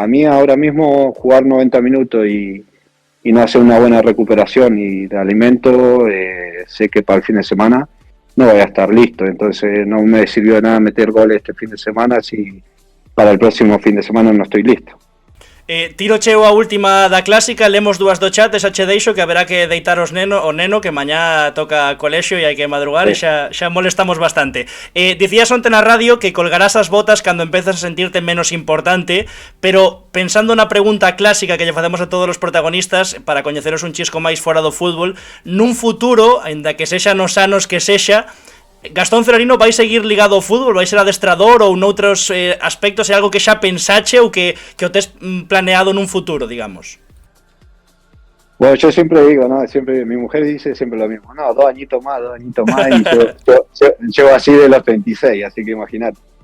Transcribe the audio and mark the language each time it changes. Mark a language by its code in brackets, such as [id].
[es] A mí ahora mismo jugar 90 minutos y no hacer una buena recuperación y de alimento, sé que para el fin de semana no voy a estar listo. Entonces no me sirvió de nada meter goles este fin de semana si para el próximo fin de semana no estoy listo. [gl] Tiro cheo a última da clásica, lemos dúas do chat, esa che deixo que haberá que deitaros neno que mañá toca colexio e hai que madrugar, sí. E xa molestamos bastante. Dicías onte na radio que colgarás as botas cando empezas a sentirte menos importante, pero pensando na pregunta clásica que lle facemos a todos os protagonistas para coñeceros un chisco máis fora do fútbol, nun futuro, aínda que sexa nos anos que sexa, Gastón Celerino vai seguir ligado ao fútbol, vai ser adestrador ou noutros aspectos, é algo que xa pensache ou que o tes planeado nun futuro, digamos? [es] Bueno, yo siempre digo, ¿no? Mi mujer dice siempre lo mismo, no, 2 añitos más, y yo llevo así de los 26, así que imagínate.